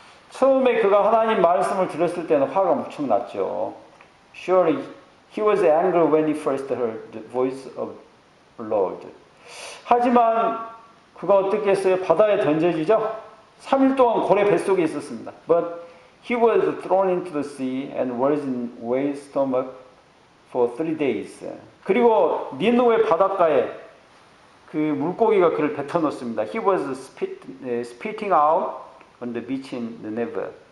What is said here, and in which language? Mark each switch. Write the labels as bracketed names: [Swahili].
[Korean] 처음에 그가 하나님 말씀을 들었을 때는 화가 무척 났죠. [English] Surely he was angry when he first heard the voice of the Lord. [Korean] 하지만 그가 어떻게 했어요? 바다에 던져지죠? 3일 동안 고래 뱃속에 있었습니다. [English] But he was thrown into the sea and was in whale's stomach for 3 days. [Korean] 그리고 니느웨 바닷가에 그 물고기가 그를 뱉어놓습니다. [English] He was spitting out on the beach in Nineveh.